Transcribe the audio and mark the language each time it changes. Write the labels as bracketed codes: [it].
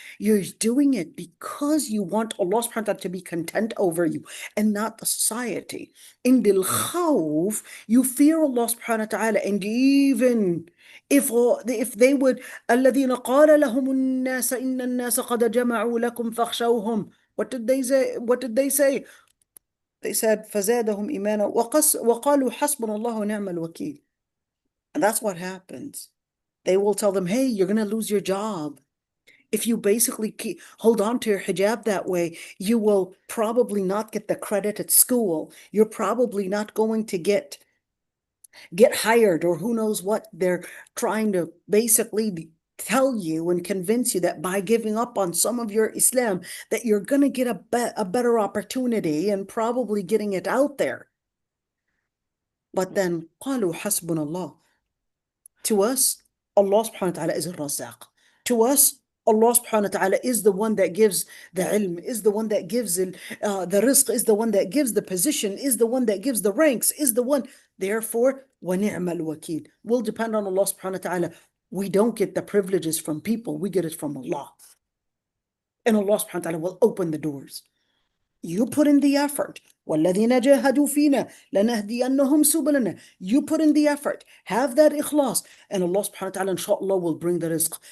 [en] You're doing it because you want Allah subhanahu wa ta'ala to be content over you and not the society. In bil khawf, you fear Allah subhanahu wa ta'ala, and even if they would [ar] الذين قال لهم الناس إن الناس قد جمعوا لكم فاخشوهم. [en] What did they say? What did they say? They said [ar] فزادهم إيمانا وقالوا حسبنا الله ونعم الوكيل. [en] And that's what happens. They will tell them, hey, you're going to lose your job. If you basically hold on to your hijab that way, you will probably not get the credit at school. You're probably not going to get hired, or who knows what. They're trying to basically tell you and convince you that by giving up on some of your Islam, that you're going to get a better opportunity and probably getting it out there. But then, [ar] قالوا حسبنا الله. [en] To us, Allah subhanahu wa ta'ala is al-Razzaq. To us, Allah subhanahu wa ta'ala is the one that gives the ilm, is the one that gives the rizq, is the one that gives the position, is the one that gives the ranks, is the one. Therefore, [ar] وَنِعْمَ الْوَكِيلُ. [en] We'll depend on Allah subhanahu wa ta'ala. We don't get the privileges from people, we get it from Allah. And Allah subhanahu wa ta'ala will open the doors. You put in the effort. [ar] وَالَّذِينَ جَاهَدُوا فِينَا لَنَهْدِيَنَّهُمْ سُبُلَنَا. [en] You put in the effort. Have that ikhlas. And Allah subhanahu wa ta'ala inshallah will bring the rizq.